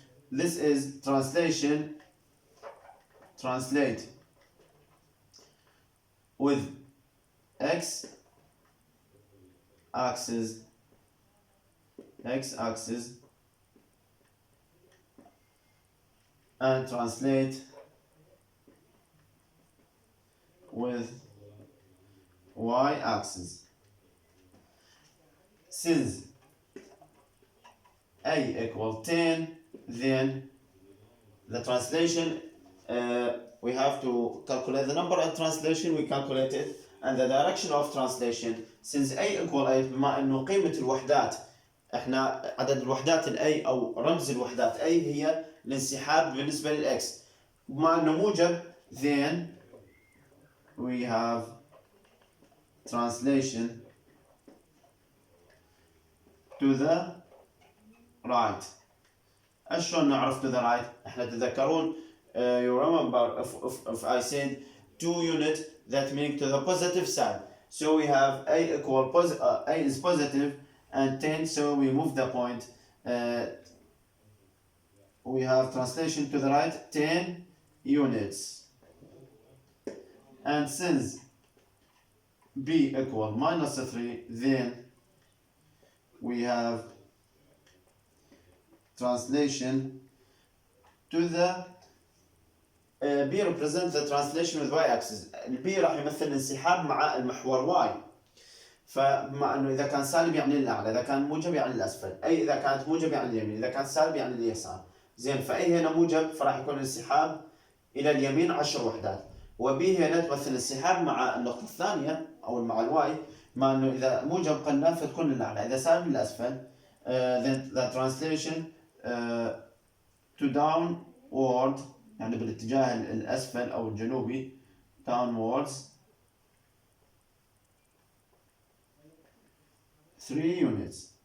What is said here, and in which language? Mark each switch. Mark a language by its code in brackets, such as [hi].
[en] This is translate with x axis and translate with y-axis. Since a equal 10, then the translation, we have to calculate the number of translation, we calculate it, and the direction of translation. Since a equal 8, [ar] بما انه قيمة الوحدات، احنا عدد الوحدات ال a او رمز الوحدات a هي الانسحاب بالنسبة لل x، بما انه موجب [en] then we have translation to the right. [ar] شلون نعرف [en] to the right؟ [ar] احنا تذكرون [en] you remember if I said 2 unit, that means to the positive side. So we have a equal a is positive and 10, so we move the point. We have translation to the right 10 units. And since b equal minus 3, then we have translation to the b represents the translation with y-axis. [ar] b راح يمثل الانسحاب مع المحور y. فبما انه اذا كان سالب يعني الاعلى، اذا كان موجب يعني الاسفل، اي اذا كانت موجب يعني اليمين، اذا كان سالب يعني اليسار. زين، فاي هنا موجب فراح يكون الانسحاب الى اليمين 10 وحدات، وبي هنا تمثل الانسحاب مع النقطة الثانية او مع الواي، مع انه اذا موجب قلنا فتكون للاعلى، اذا سالب للاسفل. [en] Then the translation to downward [ar] يعني بالاتجاه الاسفل او الجنوبي [en] downwards 3 units.